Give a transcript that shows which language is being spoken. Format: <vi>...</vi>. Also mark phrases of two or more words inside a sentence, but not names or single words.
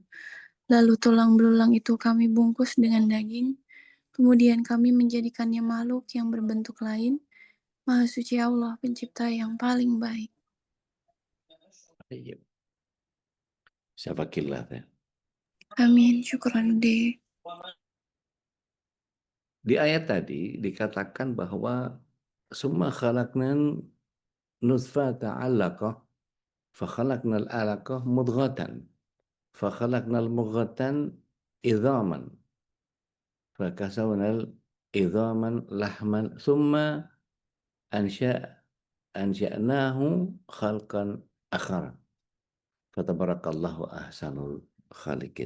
<id>Lalu tulang belulang itu kami bungkus dengan daging, kemudian kami menjadikannya makhluk yang berbentuk lain. Maha suci Allah, pencipta yang paling baik. Iya. Syafakillah, teh. Amin, syukran deh. Di ayat tadi dikatakan bahwa</id> <ar>ثم خلقنا النطفة علقة فخلقنا العلقة مضغة فخلقنا المضغة عظاما فكسونا العظام لحما ثم أنشأناه خلقا آخر فتبارك الله أحسن الخالقين.</ar>